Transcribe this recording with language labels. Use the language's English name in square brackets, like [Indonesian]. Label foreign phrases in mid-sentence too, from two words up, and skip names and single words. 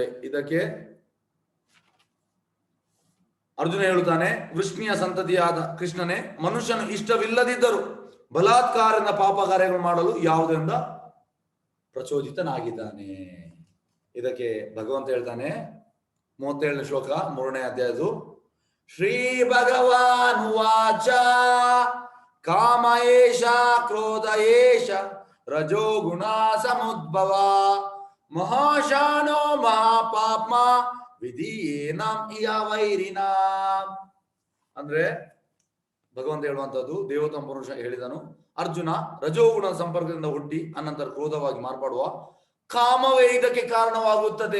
[Kannada] ಇದಕ್ಕೆ ಅರ್ಜುನ ಹೇಳುತ್ತಾನೆ, ವಿಷ್ಣುವಿನ ಸಂತತಿಯಾದ ಕೃಷ್ಣನೇ, ಮನುಷ್ಯನು ಇಷ್ಟವಿಲ್ಲದಿದ್ದರೂ ಬಲಾತ್ಕಾರದಿಂದ ಪಾಪ ಕಾರ್ಯಗಳು ಮಾಡಲು ಯಾವುದರಿಂದ ಪ್ರಚೋದಿತನಾಗಿದ್ದಾನೆ. ಇದಕ್ಕೆ ಭಗವಂತ ಹೇಳ್ತಾನೆ 37ನೇ ಶ್ಲೋಕ 3ನೇ ಅಧ್ಯಾಯದು. [Sanskrit] ಶ್ರೀ ಭಗವಾನ್ ವಾಚ ಕಾಮ ಏಷ ಕ್ರೋಧ ಏಷ ರಜೋ ಗುಣ ಸಮುದ್ಭವ ಮಹಾಶಾನೋ ಮಹಾಪಾಪ್ಮ ವಿಧಿಯೇನಂ ಇಯ ವೈರಿನಾ. [Kannada] ಅಂದ್ರೆ ಭಗವಂತ ಹೇಳುವಂತದ್ದು, ದೇವೋತ್ತಮ ಪುರುಷ ಹೇಳಿದನು, ಅರ್ಜುನ ರಜೋಗುಣ ಸಂಪರ್ಕದಿಂದ ಹುಟ್ಟಿ ಅನಂತರ ಕ್ರೋಧವಾಗಿ ಮಾರ್ಪಡುವ ಕಾಮವೇ ಇದಕ್ಕೆ ಕಾರಣವಾಗುತ್ತದೆ.